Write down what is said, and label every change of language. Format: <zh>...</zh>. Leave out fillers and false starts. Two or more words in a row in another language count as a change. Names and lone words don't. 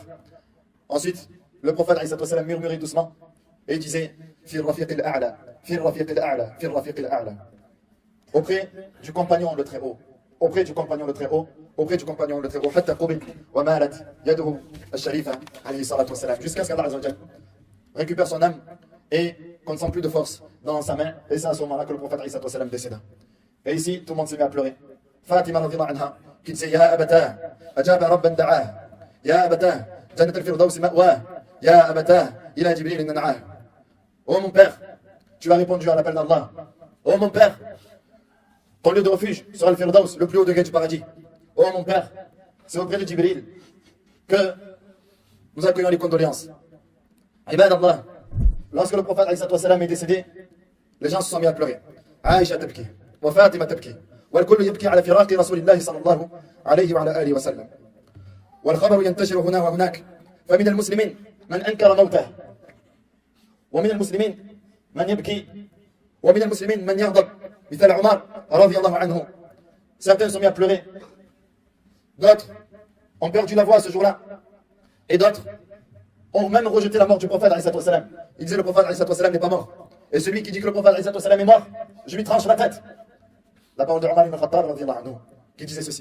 <fr>Ensuite, le prophète</fr> <ar>عليه سلم</ar> <fr>murmurait doucement et il disait:</fr> <ar>في رفيق الأعلى، في رفيق الأعلى، في رفيق الأعلى.</ar> <fr>Auprès du compagnon le très haut, auprès du compagnon le très haut, auprès du compagnon le très haut.</fr> <ar>حتى قبض ومالت يده الشريفة عليه الصلاة والسلام.</ar> <fr>Jusqu'à ce qu'Allah</fr> <ar>عز وجل</ar> <fr>récupère son âme et qu'on ne sent plus de force dans sa main. Et c'est à ce moment-là que le prophète</fr> <ar>عليه الصلاة والسلام</ar> <fr>décéda. Et ici, tout le monde s'est mis à pleurer.</fr> <ar>فاطمة رضي الله عنها,</ar> <fr>qui disait</fr> <ar>يا أبتاه، أجاب ربا دعاه، يا أبتاه، جنة الفردوس مأواه، يا أبتاه، إلى جبريل ننعاه.</ar> <fr>Oh mon père, tu as répondu à l'appel d'Allah. Oh mon père, ton lieu de refuge sera le Firdaus, le plus haut degré du paradis. Oh mon père, c'est auprès de Jibril que nous accueillons les condoléances.</fr> <ar>عباد الله,</ar> <fr>lorsque le prophète</fr> <ar>عليه الصلاة والسلام</ar> <fr>est décédé, les gens se sont mis à pleurer.</fr> <ar>عائشة تبكي، وفاطمة تبكي، والكل يبكي على فراق رسول الله صلى الله عليه وعلى آله وسلم. والخبر ينتشر هنا وهناك فمن المسلمين من أنكر موته ومن المسلمين من يبكي ومن المسلمين من يغضب مثل عمر رضي الله عنه.</ar> <fr>Certains sont mis à pleurer, d'autres ont perdu la voix ce jour-là, et d'autres ont même rejeté la mort du prophète</fr> <ar>عليه الصلاة والسلام.</ar> <fr>Ils disaient le prophète</fr> <ar>عليه الصلاة والسلام</ar> <fr>n'est pas mort, et celui qui dit que le prophète</fr> <ar>عليه الصلاة والسلام</ar> <fr>est mort, je lui tranche la tête. La parole de Omar ibn Khattab</fr> <ar>رضي الله عنه</ar> <fr>qui disait ceci.</fr>